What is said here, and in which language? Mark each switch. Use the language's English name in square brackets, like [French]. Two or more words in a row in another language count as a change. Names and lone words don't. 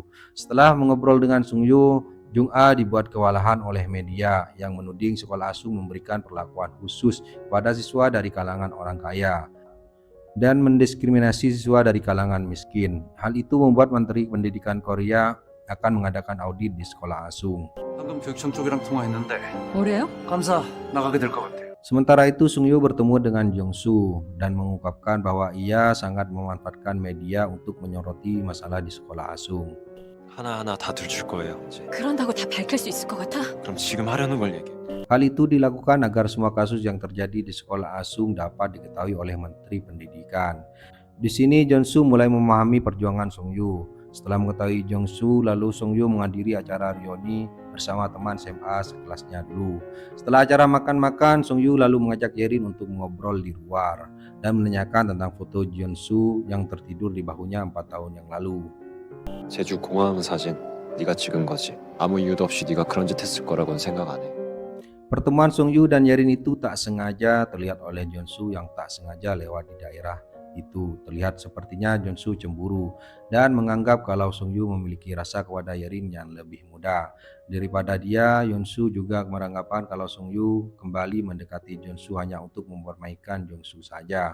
[Indonesian] Setelah mengobrol dengan Sung Yu, Jung A dibuat kewalahan oleh media yang menuding sekolah asuh memberikan perlakuan khusus pada siswa dari kalangan orang kaya dan mendiskriminasi siswa dari kalangan miskin. Hal itu membuat Menteri Pendidikan Korea akan mengadakan audit di sekolah asuh. [Korean] 방금 교육청 쪽이랑 통화했는데 뭐래요? 감사 나가게 될 것 같아요. [Indonesian] Sementara itu Sung Yu bertemu dengan Jeonsu dan mengungkapkan bahwa ia sangat memanfaatkan media untuk menyoroti masalah di sekolah asuh. [Korean] 하나하나 다 들줄 거예요. 이제. 그런다고 다 밝힐 수 있을 것 같아? 그럼 지금 하려는 걸 얘기해. [Indonesian] Hal itu dilakukan agar semua kasus yang terjadi di sekolah asuh dapat diketahui oleh Menteri Pendidikan. Di sini Jeonsu mulai memahami perjuangan Sung Yu. Setelah mengetahui Jeonsu, lalu Sung Yu menghadiri acara reuni bersama teman SMA sekelasnya dulu. Setelah acara makan-makan, Sung Yu lalu mengajak Yerin untuk mengobrol di luar dan menanyakan tentang foto Jeonsu yang tertidur di bahunya 4 tahun yang lalu. [Korean] 제주 공항 사진 네가 찍은 거지. 아무 이유도 없이 네가 그런 짓 했을 거라고는 생각 안 해. [Indonesian] Pertemuan Sung Yu dan Yerin itu tak sengaja terlihat oleh Jeonsu yang tak sengaja lewat di daerah itu. Terlihat sepertinya Jeonsu cemburu dan menganggap kalau Sung Yu memiliki rasa kepada Yerin yang lebih muda daripada dia. Jeonsu juga beranggapan kalau Sung Yu kembali mendekati Jeonsu hanya untuk mempermainkan Jeonsu saja.